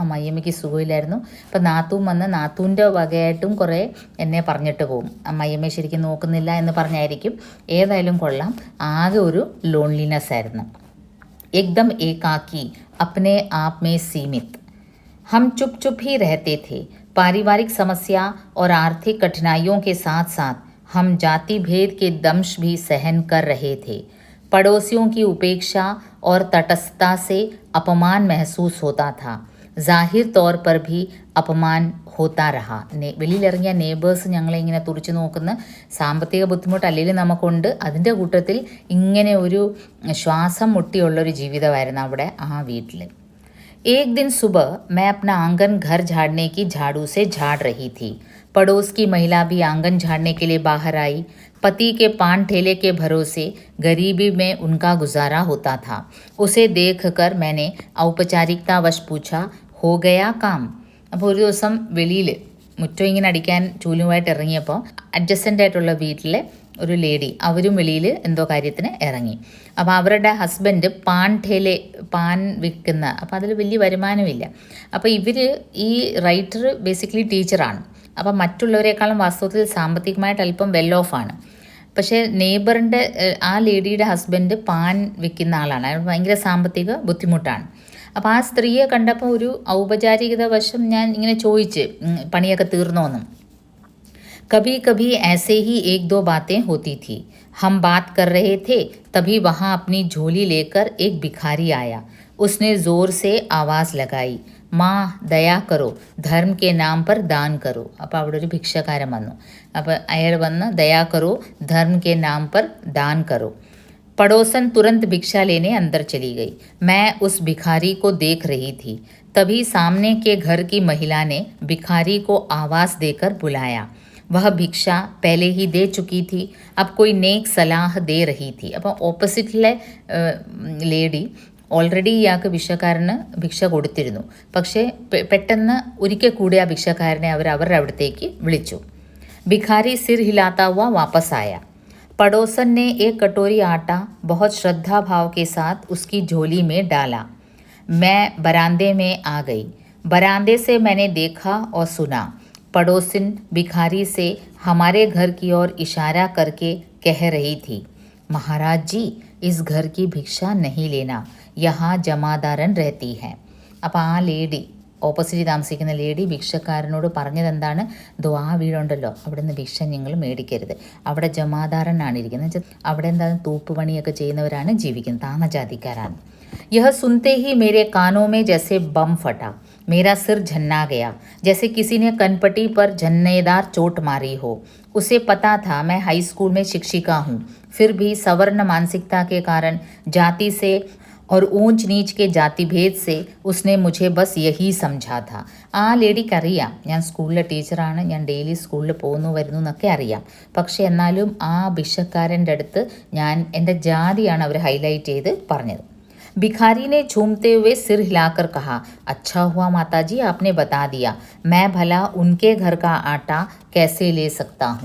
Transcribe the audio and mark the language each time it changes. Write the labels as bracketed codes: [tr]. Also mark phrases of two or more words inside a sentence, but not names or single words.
[ml] അമ്മായിയമ്മയ്ക്ക് സുഖമില്ലായിരുന്നു. അപ്പം നാത്തൂൻ വന്ന് നാത്തൂൻ്റെ വകയായിട്ടും കുറേ എന്നെ പറഞ്ഞിട്ട് പോകും. അമ്മായിയമ്മയെ ശരിക്കും നോക്കുന്നില്ല എന്ന് പറഞ്ഞായിരിക്കും. ഏതായാലും കൊള്ളാം, ആകെ ഒരു ലോൺലിനെസ് ആയിരുന്നു. [hi] एकदम एकाकी, अपने आप में सीमित. हम चुप चुप ही रहते थे. पारिवारिक समस्या और आर्थिक कठिनाइयों के साथ साथ हम जाति भेद के दंश भी सहन कर रहे थे. पड़ोसियों की उपेक्षा और तटस्थता से अपमान महसूस होता था. जाहिर तौर पर भी अपमान होता रहा. [ml] വെളിയിലിറങ്ങിയ നെയ്ബേഴ്സ് ഞങ്ങളെ ഇങ്ങനെ തുറിച്ചു നോക്കുന്ന സാമ്പത്തിക ബുദ്ധിമുട്ട് അല്ലെങ്കിൽ നമുക്കുണ്ട്. അതിൻ്റെ കൂട്ടത്തിൽ ഇങ്ങനെ ഒരു ശ്വാസം മുട്ടിയുള്ളൊരു ജീവിതമായിരുന്നു അവിടെ ആ വീട്ടിൽ. [hi] एक दिन सुबह मैं अपना आंगन घर झाड़ने की झाड़ू से झाड़ रही थी। पड़ोस की महिला भी आंगन झाड़ने के लिए बाहर आई। पति के पान ठेले के भरोसे गरीबी में उनका गुजारा होता था। उसे देखकर मैंने ഔപചാരികതാവശ് पूछा, हो गया काम? [ml] അപ്പോൾ ഒരു ദിവസം വെളിയിൽ മുറ്റം ഇങ്ങനെ അടിക്കാൻ ചൂലുമായിട്ട് ഇറങ്ങിയപ്പോൾ അഡ്ജസ്റ്റൻ്റ് ആയിട്ടുള്ള വീട്ടിലെ ഒരു ലേഡി അവരും വെളിയിൽ എന്തോ കാര്യത്തിന് ഇറങ്ങി. അപ്പോൾ അവരുടെ ഹസ്ബൻഡ് പാൻ വിൽക്കുന്ന, അപ്പോൾ അതിൽ വലിയ വരുമാനമില്ല. അപ്പോൾ ഇവർ, ഈ [en] writer basically teacher. [ml] അപ്പം മറ്റുള്ളവരെക്കാളും വാസ്തവത്തിൽ സാമ്പത്തികമായിട്ട് അല്പം [en] well off. [ml] പക്ഷേ നെയ്ബറിൻ്റെ ആ ലേഡിയുടെ ഹസ്ബൻഡ് പാൻ വിൽക്കുന്ന ആളാണ്. അയാൾ ഭയങ്കര സാമ്പത്തിക ബുദ്ധിമുട്ടാണ്. അപ്പോൾ ആ സ്ത്രീയെ കണ്ടപ്പോൾ ഒരു ഔപചാരികത വശം ഞാൻ ഇങ്ങനെ ചോദിച്ച്, പണിയൊക്കെ തീർന്നോന്നും. [hi] कभी कभी ऐसे ही एक दो बातें होती थी. हम बात कर रहे थे, तभी वहाँ अपनी झोली लेकर एक भिखारी आया. उसने ज़ोर से आवाज़ लगाई, माँ दया करो, धर्म के नाम पर दान करो. [ml] അപ്പോൾ അവിടെ ഒരു ഭിക്ഷക്കാരൻ വന്നു. അപ്പോൾ അയാൾ വന്ന് [hi] दया करो, धर्म के नाम पर दान करो. पड़ोसन तुरंत भिक्षा लेने अंदर चली गई. मैं उस भिखारी को देख रही थी. तभी सामने के घर की महिला ने भिखारी को आवाज़ देकर बुलाया. वह ഭിക്ഷ पहले ही दे चुकी थी. अब कोई नेक सलाह दे रही थी. [ml] അപ്പോൾ ഓപ്പോസിറ്റിലെ ലേഡി ഓൾറെഡി ഇയാൾക്ക് ഭിക്ഷക്കാരന് ഭിക്ഷ കൊടുത്തിരുന്നു. പക്ഷേ പെട്ടെന്ന് ഒരിക്കൽ കൂടി ആ ഭിക്ഷക്കാരനെ അവരുടെ അവിടത്തേക്ക് വിളിച്ചു. [hi] भिखारी सिर हिलाता हुआ वापस आया. पड़ोसन ने एक कटोरी आटा बहुत श्रद्धा भाव के साथ उसकी झोली में डाला. मैं बरामदे में आ गई. बरामदे से मैंने देखा और सुना. पड़ोसिन भिखारी से हमारे घर की ओर इशारा करके कह रही थी, महाराज जी, इस घर की भिक्षा नहीं लेना, यहाँ जमादारन रहती है. [ml] അപ്പോൾ ആ ലേഡി, ഓപ്പോസിറ്റ് താമസിക്കുന്ന ലേഡി ഭിക്ഷക്കാരനോട് പറഞ്ഞത് എന്താണ്? ആ വീടുണ്ടല്ലോ, അവിടെ നിന്ന് ഭിക്ഷ നിങ്ങൾ മേടിക്കരുത്, അവിടെ ജമാദാരനാണ് ഇരിക്കുന്നത്. അവിടെ എന്താണ്, തൂപ്പുപണിയൊക്കെ ചെയ്യുന്നവരാണ് ജീവിക്കുന്നത്, താന്ന ജാതിക്കാരാണ്. [hi] यह सुनते ही मेरे कानों में जैसे बम फटा. मेरा सिर झन्ना गया, जैसे किसी ने कनपटी पर झन्नेदार चोट मारी हो. उसे पता था मैं हाई स्कूल में शिक्षिका हूँ, फिर भी सवर्ण मानसिकता के कारण, जाति से और ऊंच नीच के जाति भेद से उसने मुझे बस यही समझा था. [ml] ആ ലേഡിക്കറിയാം ഞാൻ സ്കൂളിലെ ടീച്ചറാണ്, ഞാൻ ഡെയിലി സ്കൂളിൽ പോകുന്നു വരുന്നു എന്നൊക്കെ അറിയാം. പക്ഷേ എന്നാലും ആ ഭിക്ഷക്കാരൻ്റെ അടുത്ത് ഞാൻ എൻ്റെ ജാതിയാണ് അവർ ഹൈലൈറ്റ് ചെയ്ത് പറഞ്ഞത്. [hi] भिखारी ने झूमते हुए सिर हिलाकर कहा, अच्छा हुआ माताजी आपने बता दिया, मैं भला उनके घर का आटा कैसे ले सकता हूँ.